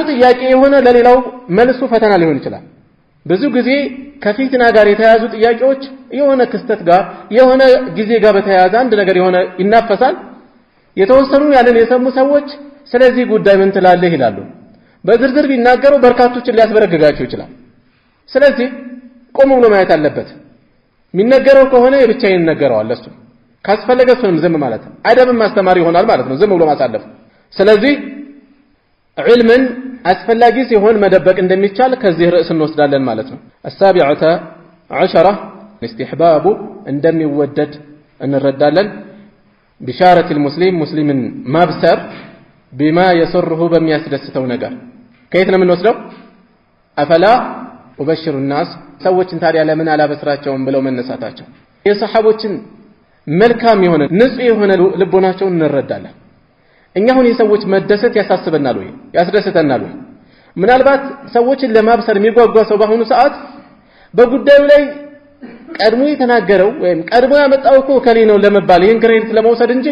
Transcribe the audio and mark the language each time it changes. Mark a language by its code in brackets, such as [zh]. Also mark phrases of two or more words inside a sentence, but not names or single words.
[am] ጥያቄ የሆነ ለሌላው መልሱ ፈተና ሊሆን ይችላል ብዙ ጊዜ ከፊትና ጋር የተያዙ ጥያቄዎች የሆነ ክስተት ጋር የሆነ ጊዜ ጋር በተያያዘ አንድ ነገር የሆነ ይናፈሳል የተወሰኑ ያንን የሰሙ ሰዎች ስለዚህ ጉዳይ ምን ትላለህ ይላሉ በዝርዝር ቢናገሩ በርካቶችን ሊያስበረግጋቸው ይችላል ስለዚህ ቆም ብሎ ማየት አለበት የሚነገረው ከሆነ የብቻዬን ነገረዋል እሱ ካስፈለገ እሱንም ዝም ማለት አደብም ማስተማር ይሆናል ማለት ነው ዝም ብሎ ማሳለፍ ስለዚህ ዒልምን አስፈላጊ ሲሆን መደበቅ እንደሚቻል ከዚህ ርዕስ እንወስዳለን ማለት ነው [ar] السابعة عشرة استحباب [am] እንደሚወደድ እንረዳለን [ar] بشارة المسلم [am] مسلمን ማብሰር [ar] بما يسره [am] በሚያስደስተው ነገር ከየት ነው የምንወስደው [ar] أفلا أبشر الناس [am] ሰዎችን ታዲያ ለምን አላበስራቸውም ብለው መነሳታቸው የሰሃቦችን መልካም የሆነ ንጹህ የሆነ ልቦናቸውን እንረዳለን እኛ አሁን የሰዎች መደሰት ያሳስበናል ወይ ያስደስተናል ወይ ምናልባት ሰዎችን ለማብሰር የሚጓጓ ሰው በአሁኑ ሰዓት በጉዳዩ ላይ ቀድሞ የተናገረው ወይም ቀድሞ ያመጣው እኮ ከሌ ነው ለመባል ይሄን ክሬዲት ለመውሰድ እንጂ